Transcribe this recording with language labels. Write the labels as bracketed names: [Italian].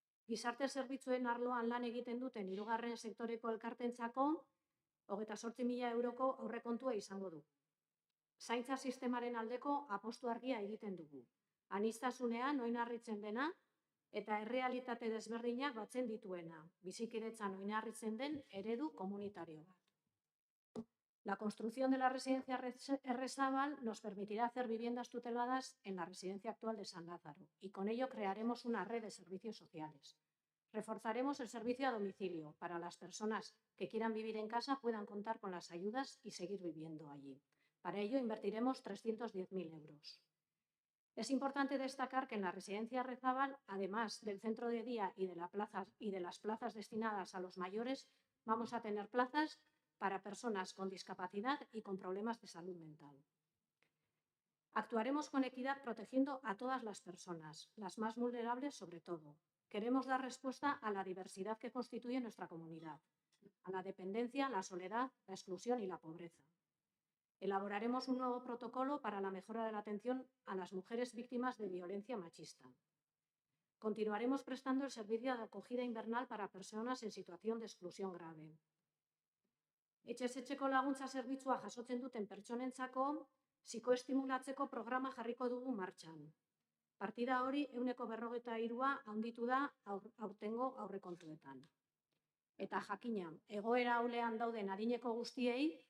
[Basque] Gizarte zerbitzuen arloan lan egiten duten 3. sektoreko elkartentzako 28.000 euroko aurrekontua izango du. Zaintza sistemaren aldeko apostu argia egiten dugu. Aniztasunean oinarritzen dena eta errealitate desberdinak batzen dituena, bizikidetzan oinarritzen den eredu komunitario bat. [Spanish] La construcción de la residencia Errezabal nos permitirá hacer viviendas tuteladas en la residencia actual de San Lázaro y con ello crearemos una red de servicios sociales. Reforzaremos el servicio a domicilio para las personas que quieran vivir en casa puedan contar con las ayudas y seguir viviendo allí. Para ello invertiremos 310.000 euros. Es importante destacar que en la residencia Errezabal, además del centro de día y de las plazas destinadas a los mayores, vamos a tener plazas para personas con discapacidad y con problemas de salud mental. Actuaremos con equidad protegiendo a todas las personas, las más vulnerables sobre todo. Queremos dar respuesta a la diversidad que constituye nuestra comunidad, a la dependencia, la soledad, la exclusión y la pobreza. Elaboraremos un nuevo protocolo para la mejora de la atención a las mujeres víctimas de violencia machista. Continuaremos prestando el servicio de acogida invernal para personas en situación de exclusión grave. [Basque] Etxez etxeko laguntza zerbitzua jasotzen duten pertsonentzako psikoestimulatzeko programa jarriko dugu martxan. Partida hori 143 handitu da aurtengo aurrekontuetan. Eta jakina, egoera ahulean dauden adineko guztiei